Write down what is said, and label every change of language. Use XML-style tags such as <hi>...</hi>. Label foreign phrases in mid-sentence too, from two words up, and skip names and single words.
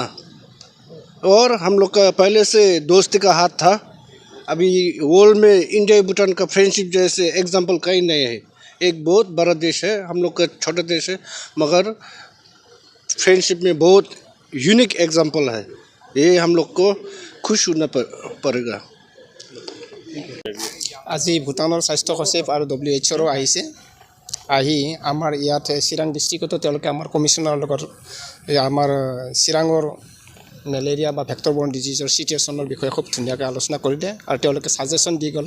<hi>और हम लोग का पहले से दोस्ती का हाथ था, अभी वर्ल्ड में इंडिया भूटान का फ्रेंडशिप जैसे एग्जांपल कहीं नहीं है। एक बहुत बड़ा देश है, हम लोग का छोटा देश है, मगर फ्रेंडशिप में बहुत</hi> <en>unique example</en> <hi>है। ये हम लोग को खुश होना पड़ेगा।</hi> <as>আজি ভূটানৰ স্বাস্থ্য সচিব আৰু WHO আহিছে। আহি আমাৰ ইয়াত চিৰাং ডিষ্ট্ৰিক্টতো তেওঁলোকে আমাৰ কমিশ্যনাৰৰ লগত আমাৰ চিৰাঙৰ মেলেৰিয়া বা</as> <en>vector borne disease situation</en> <as>বিষয়ে খুব ধুনীয়াকৈ আলোচনা কৰিলে আৰু তেওঁলোকে ছাজেশ্যন দি গ'ল।</as>